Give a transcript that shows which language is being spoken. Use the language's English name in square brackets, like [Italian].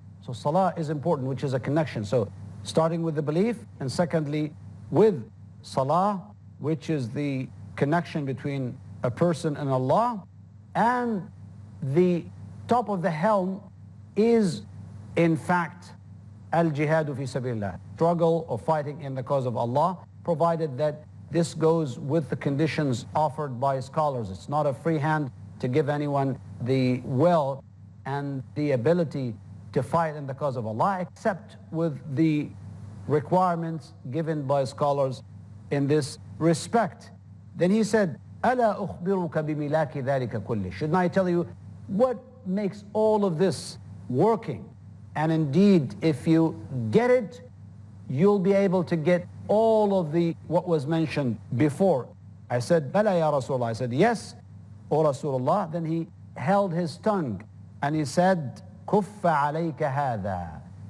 [English] So salah is important, which is a connection. So starting with the belief, and secondly with salah, which is the connection between a person and Allah, and the top of the helm is in fact [Arabic] al-jihadu fi sabilillah, [English] struggle or fighting in the cause of Allah, provided that this goes with the conditions offered by scholars. It's not a free hand to give anyone the will and the ability to fight in the cause of Allah, except with the requirements given by scholars in this respect. Then he said, [Arabic] أَلَا أُخْبِرُكَ بِمِلَاكِ ذَلِكَ كُلِّ. [English] Shouldn't I tell you what makes all of this working? And indeed, if you get it, you'll be able to get all of what was mentioned before. I said, [Arabic] Bala ya Rasulullah. [English] I said, yes. O Rasulullah, then he held his tongue and he said, [Arabic] Kuffa alayka hadha.